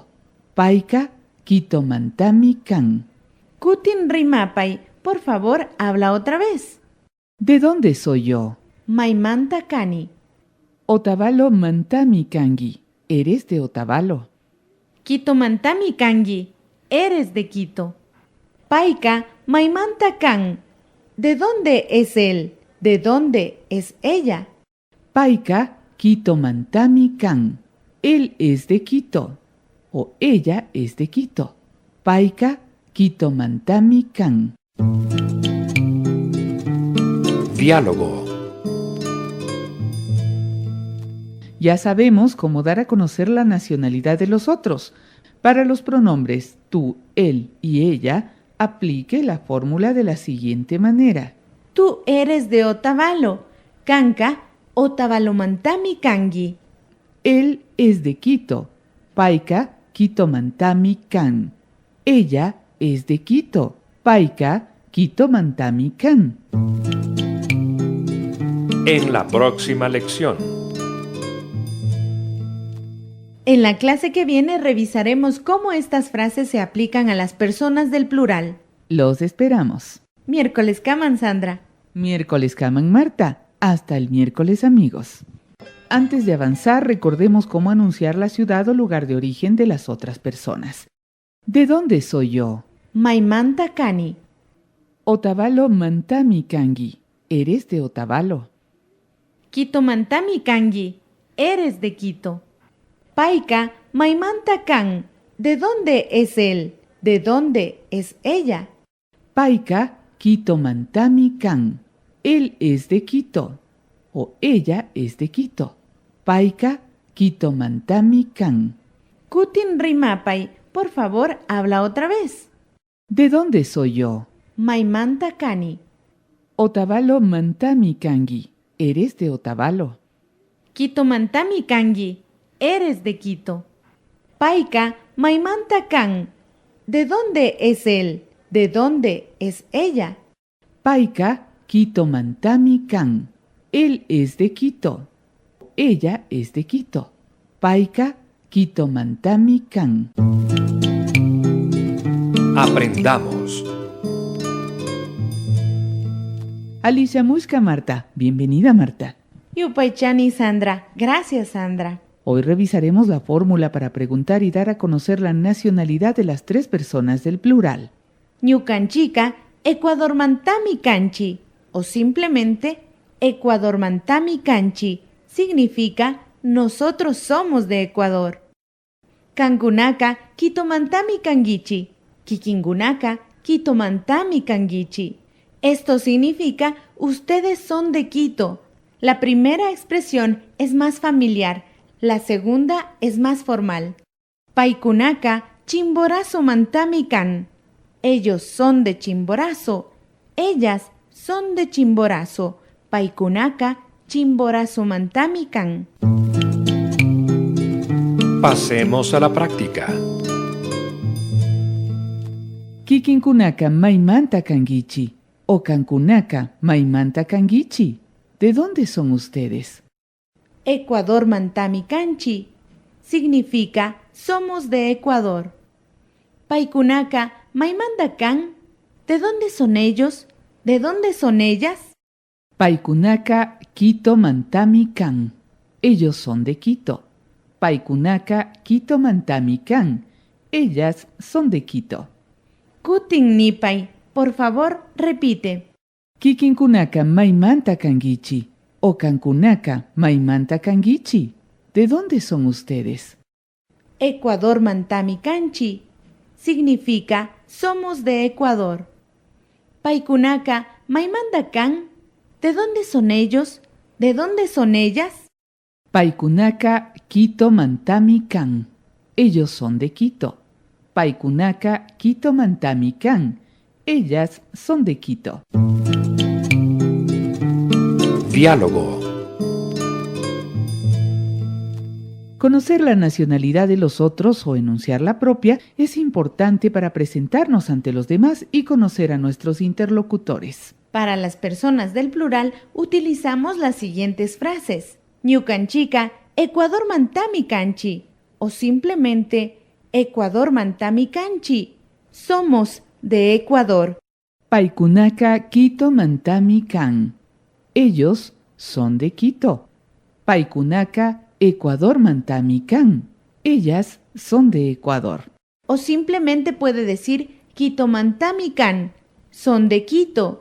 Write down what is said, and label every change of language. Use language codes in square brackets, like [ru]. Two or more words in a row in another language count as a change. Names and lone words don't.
[qu] Paika Quito Mantami Kan. Kutin Rimapay, [es] por favor, habla otra vez. ¿De dónde soy yo? [qu] Maimanta Cani. Otavalo Mantami Kangi. [es] ¿Eres de Otavalo? [qu] Quito mantami kangi, [es] eres de Quito. [qu] Paika maimanta kan, [es] ¿de dónde es él? ¿De dónde es ella? [qu] Paika Quito Mantami Kan. [es] Él es de Quito o ella es de Quito. [qu] Paika Quito Mantami Kan. [es] Diálogo. Ya sabemos cómo dar a conocer la nacionalidad de los otros. Para los pronombres tú, él y ella, aplique la fórmula de la siguiente manera. Tú eres de Otavalo, [qu] kanka Otavalomantami kangi. [es] Él es de Quito. [qu] Paika Quito Mantami Kan. [es] Ella es de Quito. [qu] Paika Quito Mantami Kan. [es] En la próxima lección. En la clase que viene revisaremos cómo estas frases se aplican a las personas del plural. Los esperamos. [qu] Miércoles Kaman, Sandra. Miércoles Kaman Marta. [es] Hasta el miércoles, amigos. Antes de avanzar, recordemos cómo anunciar la ciudad o lugar de origen de las otras personas. ¿De dónde soy yo? [qu] Maimanta kani. Otavalo Mantami Kangi. [es] Eres de Otavalo. [qu] Quito mantami kangi. [es] Eres de Quito. [qu] Paika maimanta kan. [es] ¿De dónde es él? ¿De dónde es ella? [qu] Paika Quito Mantami Kan. [es] Él es de Quito o ella es de Quito. [qu] Paika Quito Mantami Kan. Kutin rimapay, [es] por favor, habla otra vez. ¿De dónde soy yo? [qu] Maimanta kani. Otavalo Mantami Kangi. [es] Eres de Otavalo. [qu] Quito mantami kangi. [es] Eres de Quito. [qu] Paika maimanta kan. [es] ¿De dónde es él? ¿De dónde es ella? [qu] Paika Quito Mantami Kan. [es] Él es de Quito. Ella es de Quito. [qu] Paika Quito Mantami Kan. [es] Aprendamos. [qu] Alicia Muska Marta. [es] Bienvenida, Marta. Yupaychani, Sandra. Gracias, Sandra. Hoy revisaremos la fórmula para preguntar y dar a conocer la nacionalidad de las tres personas del plural. [qu] Ñucanchica, Ecuador mantami canchi, [es] o simplemente [qu] Ecuador mantami canchi, [es] significa nosotros somos de Ecuador. [qu] Kangunaka, Quitomantami kangichi, Kikingunaka, Quitomantami kangichi. [es] Esto significa ustedes son de Quito. La primera expresión es más familiar, la segunda es más formal. [qu] Paikunaka, Chimborazo mantami kan. [es] Ellos son de Chimborazo. Ellas son de Chimborazo. [qu] Paikunaka, Chimborazo mantami kan. [es] Pasemos a la práctica. [qu] Kikinkunaka Maimanta Kangichi o Kankunaka Maimanta Kangichi. [es] ¿De dónde son ustedes? [qu] Ecuador mantami kanchi [es] significa somos de Ecuador. [qu] Paikunaka maimanda kan. [es] ¿De dónde son ellos? ¿De dónde son ellas? [qu] Paikunaka Quito Mantami Kan. [es] Ellos son de Quito. [qu] Paikunaka Quito Mantami Kan. [es] Ellas son de Quito. [qu] Kutin nipay, [es] por favor, repite. [qu] Kikinkunaka Maimanta Kangichi o Kankunaka Maimanta Kangichi. [es] ¿De dónde son ustedes? [qu] Ecuador mantami kanchi [es] significa somos de Ecuador. [qu] Paikunaka maimanda kan. [es] ¿De dónde son ellos? ¿De dónde son ellas? [qu] Paikunaka Quito Mantami Kan. [es] Ellos son de Quito. [qu] Paikunaka Quito Mantami Kan. [es] Ellas son de Quito. Diálogo. Conocer la nacionalidad de los otros o enunciar la propia es importante para presentarnos ante los demás y conocer a nuestros interlocutores. Para las personas del plural utilizamos las siguientes frases. [qu] Ñucanchica, Ecuador mantami canchi, o simplemente Ecuador mantami canchi. [es] Somos de Ecuador. [qu] Paikunaka Quito Mantami Kan. [es] Ellos son de Quito. [qu] Paikunaka Ecuador Mantami Kan. [es] Ellas son de Ecuador. O simplemente puede decir Quito-Mantamican, son de Quito.